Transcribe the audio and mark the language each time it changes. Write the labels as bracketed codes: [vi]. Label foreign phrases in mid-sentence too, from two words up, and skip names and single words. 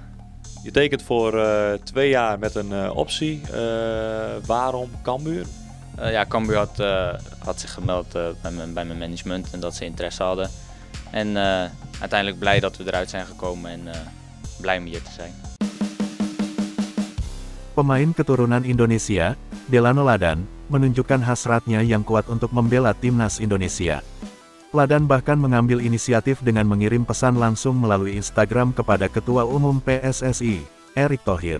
[nl] Je tekent voor 2 jaar met een optie. Waarom Cambuur? Ja, Cambuur had zich gemeld bij mijn management en dat ze interesse hadden. En uiteindelijk blij dat we eruit zijn gekomen en blij om hier te zijn. [id] Pemain keturunan Indonesia, Delano Ladan, menunjukkan hasratnya yang kuat untuk membela timnas Indonesia. Ladan bahkan mengambil inisiatif dengan mengirim pesan langsung melalui Instagram kepada Ketua Umum PSSI, Erick Thohir.